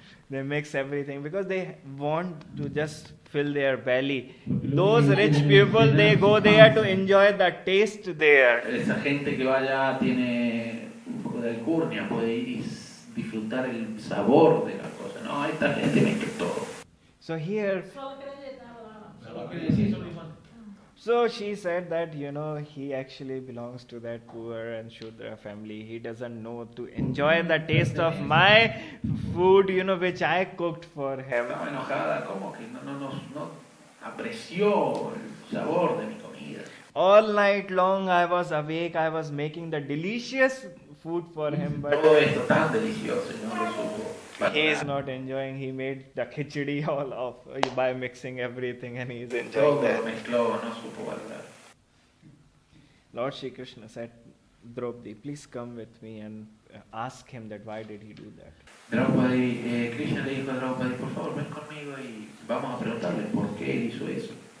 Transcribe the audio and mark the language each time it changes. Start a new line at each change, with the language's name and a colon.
English: They mix everything because they want to just fill their belly. Those rich people, they go there to enjoy the taste there.
Spanish: Esa gente que vaya tiene un poco de alcurnia, puede ir y disfrutar el sabor de la cosa. No, esta gente mezcla todo.
English: So here, so she said that he actually belongs to that poor and Shudra family. He doesn't know to enjoy the taste of my food, which I cooked for him.
Spanish: Estaba enojada, como que no apreció el sabor de mi comida.
English: All night long I was awake, I was making the delicious food for him, but
Spanish: todo esto tan delicioso, no lo supo.
English: He is not enjoying. He made the khichdi all off by mixing everything, and he is enjoying that.
Spanish: Mezcló, no supo valorar.
English: Lord Shri Krishna said, Draupadi, please come with me and ask him that why did he do that.
Spanish: Draupadi, Krishna le dijo a Draupadi, por favor, ven conmigo y vamos a preguntarle por qué hizo eso.